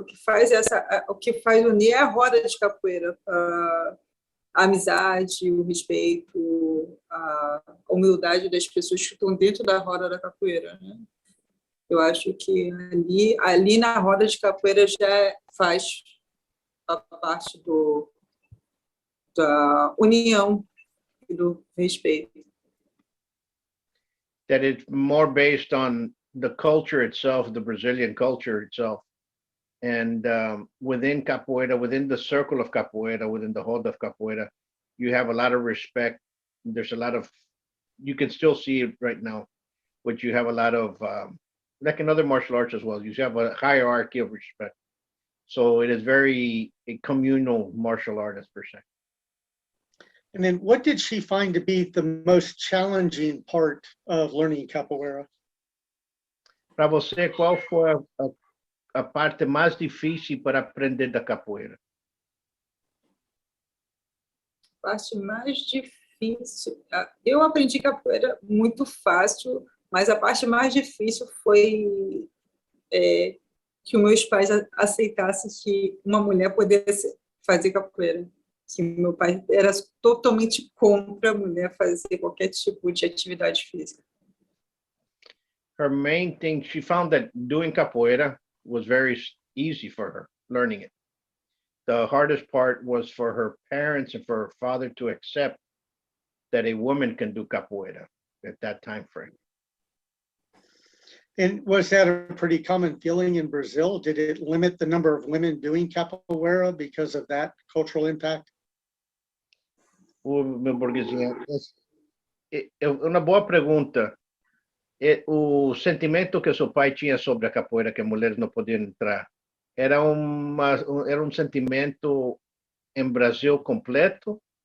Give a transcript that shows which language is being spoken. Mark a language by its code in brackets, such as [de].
[pt] O que faz unir é a roda de capoeira, a amizade, o respeito, a humildade das pessoas que estão dentro da roda da capoeira, né? Eu acho que ali na roda de capoeira já faz a parte da união e do respeito. [en] That it's more based on the culture itself, the Brazilian culture itself, And within capoeira, within the circle of capoeira, within the hold of capoeira, you have a lot of respect. There's a lot of, you can still see it right now, but you have a lot of, like in other martial arts as well, you have a hierarchy of respect. So it is very a communal martial art, as per se. And then what did she find to be the most challenging part of learning capoeira? [pt] Para você, qual foi a parte mais difícil para aprender da capoeira? A parte mais difícil. Eu aprendi capoeira muito fácil, mas a parte mais difícil foi que os meus pais aceitassem que uma mulher pudesse fazer capoeira. Que meu pai era totalmente contra a mulher fazer qualquer tipo de atividade física. [en] Her main thing, she found that doing capoeira was very easy for her, learning it. The hardest part was for her parents and for her father to accept that a woman can do capoeira at that time frame. And was that a pretty common feeling in Brazil? Did it limit the number of women doing capoeira because of that cultural impact? [pt] Meu Burguesinha, uma boa pergunta. O sentimento que seu pai tinha sobre a capoeira, que mulheres não podiam entrar, era um sentimento em Brasil completo?